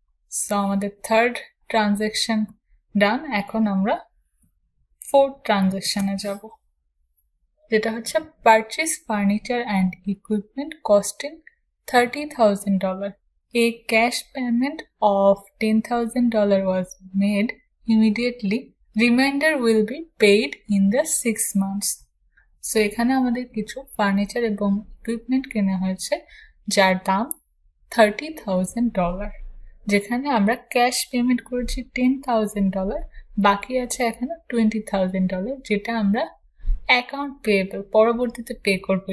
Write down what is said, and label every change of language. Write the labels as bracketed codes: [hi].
[bn] So আমাদের third transaction ডান। এখন আমরা ফোর্থ ট্রানজ্যাকশনে যাব, যেটা হচ্ছে [en] Purchase furniture and equipment costing $30,000. A cash payment of $10,000 was made immediately. Remainder will be paid in the 6 months. [bn] So এখানে আমাদের কিছু ফার্নিচার এবং ইকুইপমেন্ট কেনা হয়েছে যার দাম $30,000, যেখানে আমরা ক্যাশ পেমেন্ট করেছি $10,000, বাকি আছে এখানে $20,000, যেটা আমরা অ্যাকাউন্ট পেয়েবল পরবর্তীতে পে করবো।